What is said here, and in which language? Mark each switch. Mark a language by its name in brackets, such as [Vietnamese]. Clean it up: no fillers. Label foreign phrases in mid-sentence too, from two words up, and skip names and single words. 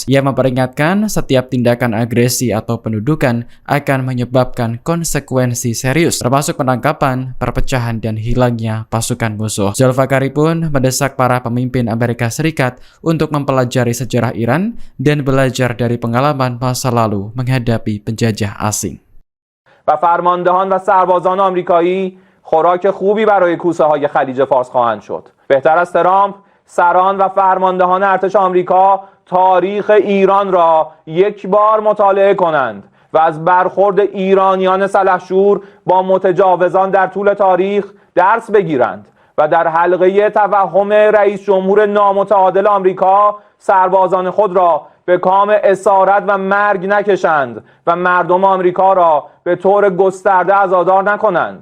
[Indonesian] Ia memperingatkan setiap tindakan agresi atau pendudukan akan menyebabkan konsekuensi serius, termasuk penangkapan, perpecahan, dan hilangnya pasukan musuh. Zolfagari pun mendesak para pemimpin Amerika Serikat untuk mempelajari sejarah Iran dan belajar dari pengalaman masa lalu menghadapi penjajah asing. [Persian] و فرماندهان و سربازان آمریکایی خوراک خوبی برای کوسه های خلیج فارس خواهند شد. بهتر از ترامپ، سران و فرماندهان ارتش آمریکا تاریخ ایران را یک بار مطالعه کنند و از برخورد ایرانیان سلحشور با متجاوزان در طول تاریخ درس بگیرند و در حلقه توهم رئیس جمهور نامتعادل آمریکا سربازان خود را به کام اسارت و مرگ نکشند و مردم آمریکا را به طور گسترده عزادار نکنند.